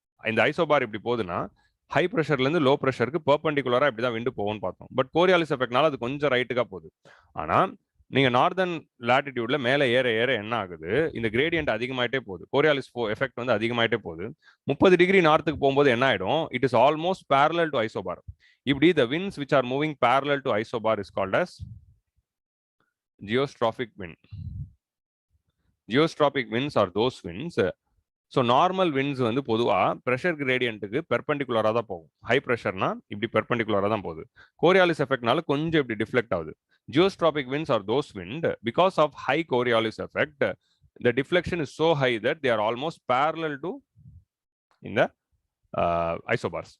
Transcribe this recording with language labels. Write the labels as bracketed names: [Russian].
[Tamil] இந்த ஐசோபார் இப்படி போகுதுன்னா ஹை ப்ரெஷர்லேருந்து லோ ப்ரெஷருக்கு பெர்பெண்டிகுலராக இப்படி தான் விண்டு போகும்னு பார்த்தோம். பட் கோரியாலிஸ் எஃபெக்ட்னால அது கொஞ்சம் ரைட்டுக்காக போகுது. ஆனால் நீங்கள் நார்தன் லேட்டிடியூட்ல மேலே ஏற ஏற என்ன ஆகுது, இந்த கிரேடியன்ட் அதிகமாயிட்டே போகுது, கோரியாலிஸ் எஃபெக்ட் வந்து அதிகமாயிட்டே போகுது. 30 டிகிரி நார்த்துக்கு போகும்போது என்ன ஆயிடும், [English] It is almost parallel to isobar. இப்படி the winds which are moving parallel to isobar is called as geostrophic wind. Geostrophic winds are those winds. [Tamil] So normal winds வந்து பொதுவாக ப்ரெஷர் கிரேடியன்ட்டுக்கு பெர்பெண்டிகுலராக தான் போகும். ஹை ப்ரெஷர்னா இப்படி பெர்பெண்டிகுலராக தான் போகுது. கோரியாலிஸ் எஃபெக்ட்னால கொஞ்சம் இப்படி டிஃப்ளெக்ட் ஆகுது. [English] Geostrophic winds are those wind because of high Coriolis effect the deflection is so high that they are almost parallel to இந்த isobars.